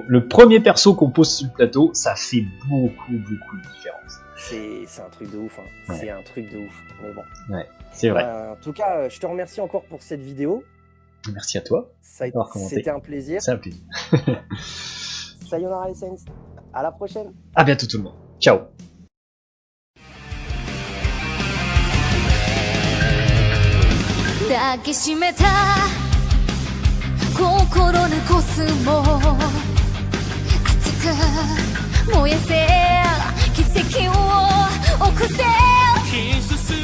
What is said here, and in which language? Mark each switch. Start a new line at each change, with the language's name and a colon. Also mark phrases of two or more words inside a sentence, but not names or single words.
French: Le premier perso qu'on pose sur le plateau, ça fait beaucoup de différence. C'est un truc de ouf, hein. Ouais. C'est un truc de ouf, mais bon. Ouais, c'est vrai. En tout cas, je te remercie encore pour cette vidéo. Merci à toi. C'était un plaisir. C'est un plaisir. Sayonara Essence. À la prochaine. À bientôt tout le monde. Ciao.
Japanese: 抱きしめた心のコスモ熱く燃やせ奇跡を起こせ